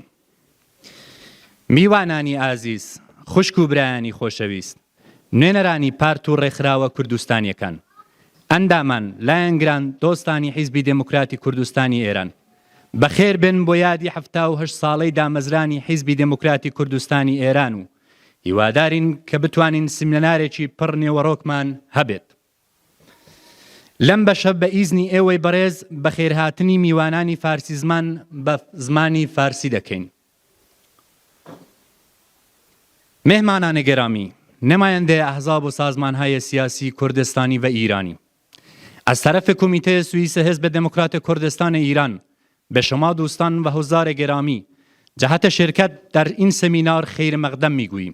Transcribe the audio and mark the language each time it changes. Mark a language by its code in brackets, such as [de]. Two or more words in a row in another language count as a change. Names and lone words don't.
[ckb] میوانانی ئازیز، خوشک و برایانی خۆشەویست، نوێنەرانی پارت و ڕێکخراوە کوردستانیەکان، ئەندامان لایەنگران دۆستانی حیزبی دموکراتی کوردستانی ئێران، بەخێر بن بۆ یادی 78 ساڵەی دامەزرانی حیزبی دموکراتی کوردستانی ئێران و هیوادارین کە بتوانین سیمینارێکی پڕ نێوەڕۆکمان هەبێت. لەم بەشە بە ئیزنی ئێوەی بەڕێز بە خێرهاتنی میوانانی فارسی زمان بە زمانی فارسی دەکەین. [fa] مهمانان گرامی، نماینده احزاب و سازمانهای سیاسی کردستانی و ایرانی، از طرف کمیته سوئیس حزب دموکرات کردستان ایران به شما دوستان و حضار گرامی جهت شرکت در این سمینار خیر مقدم میگوییم.